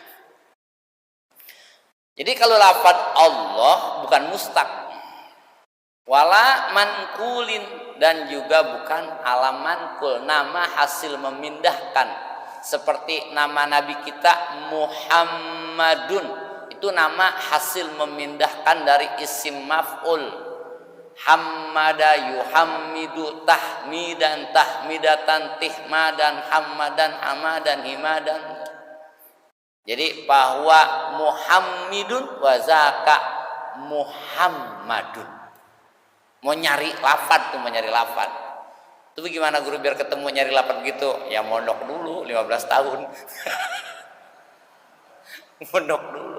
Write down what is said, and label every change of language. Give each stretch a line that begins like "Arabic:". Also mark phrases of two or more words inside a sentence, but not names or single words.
Indonesian: Jadi kalau lafaz Allah bukan mustaq.
Arabic: ولا منقول,
Indonesian: dan juga bukan
Arabic: علم منقول,
Indonesian: nama hasil memindahkan. Seperti nama nabi kita Muhammadun, itu nama hasil memindahkan dari isim maf'ul.
Arabic: حمّد يحمّد تحميدا تحميدة تحمادا حمّادا حمادا حمادا.
Indonesian: Jadi bahwa
Arabic: محمد وذاك محمد.
Indonesian: Mau nyari lafad tuh, mau nyari lafad. Itu gimana guru biar ketemu nyari lafad gitu? Ya mondok dulu 15 tahun. Mondok dulu.